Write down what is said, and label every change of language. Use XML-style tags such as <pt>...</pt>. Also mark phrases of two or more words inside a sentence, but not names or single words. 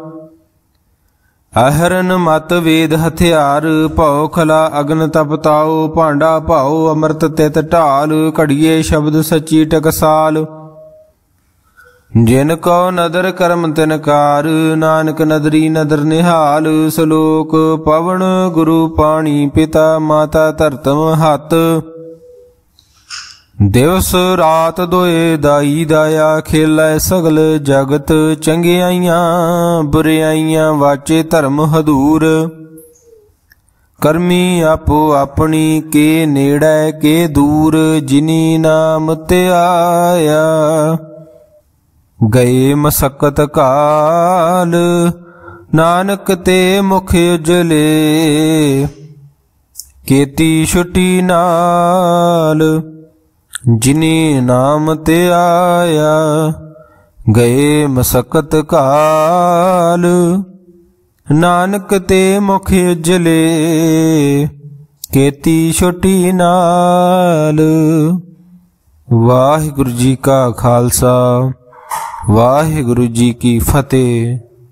<pa>ਅਹਰਣਿ ਮਤਿ ਵੇਦੁ ਹਥੀਆਰੁ ਭਉ ਖਲਾ ਅਗਨਿ ਤਪ ਤਾਉ ਭਾਂਡਾ ਭਾਉ ਅੰਮ੍ਰਿਤੁ ਤਿਤੁ ਢਾਲਿ ਘੜੀਐ ਸਬਦੁ ਸਚੀ ਟਕਸਾਲ ਜਿਨ ਕਉ ਨਦਰਿ ਕਰਮੁ ਤਿਨ ਕਾਰ ਨਾਨਕ ਨਦਰੀ ਨਦਰਿ ਨਿਹਾਲ ਸਲੋਕੁ ਪਵਣੁ ਗੁਰੂ ਪਾਣੀ ਪਿਤਾ ਮਾਤਾ ਧਰਤਮ ਹਤ ਦਿਵਸੁ ਰਾਤਿ ਦੁਇ ਦਾਈ ਦਾਇਆ ਖੇਲੈ ਸਗਲ ਜਗਤੁ ਚੰਗਿਆਈਆ ਬੁਰਿਆਈਆ ਵਾਚੈ ਧਰਮੁ ਹਦੂਰਿ ਕਰਮੀ ਆਪੋ ਆਪਣੀ ਕੇ ਨੇੜੈ ਕੇ ਦੂਰਿ ਜਿਨੀ ਨਾਮੁ ਤੇ ਆਇਆ ਗਏ ਮਸਕਤਿ ਘਾਲਿ ਨਾਨਕ ਤੇ ਮੁਖ ਉਜਲੇ ਕੇਤੀ ਛੁਟੀ ਨਾਲਿ ਜਿਨੀ ਨਾਮੁ ਤੇ ਆਇਆ ਗਏ ਮਸਕਤਿ ਘਾਲਿ ਨਾਨਕ ਤੇ ਮੁਖ ਉਜਲੇ ਕੇਤੀ ਛੁਟੀ ਨਾਲਿ। ਵਾਹਿਗੁਰੂ ਜੀ ਕਾ ਖਾਲਸਾ ਵਾਹਿਗੁਰੂ ਜੀ ਕੀ ਫਤਿਹ।</pa>